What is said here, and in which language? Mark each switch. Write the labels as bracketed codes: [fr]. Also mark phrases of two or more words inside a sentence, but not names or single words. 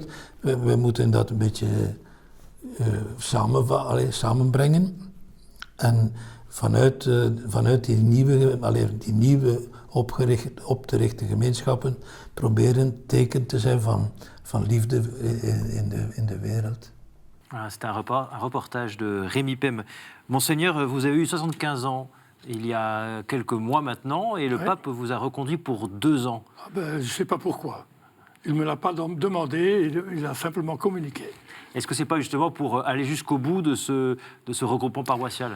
[nl] We moeten dat een beetje samenbrengen. En vanuit die nieuwe op te richten gemeenschappen proberen teken te zijn van liefde in de wereld. [fr] Voilà, c'est un reportage de Rémi Pem. Monseigneur, vous avez eu 75 ans il y a quelques mois maintenant, et le pape vous a reconduit pour 2 ans. Je ne sais pas pourquoi. Il ne me l'a pas demandé, il a simplement communiqué. Est-ce que ce n'est pas justement pour aller jusqu'au bout de ce regroupement paroissial?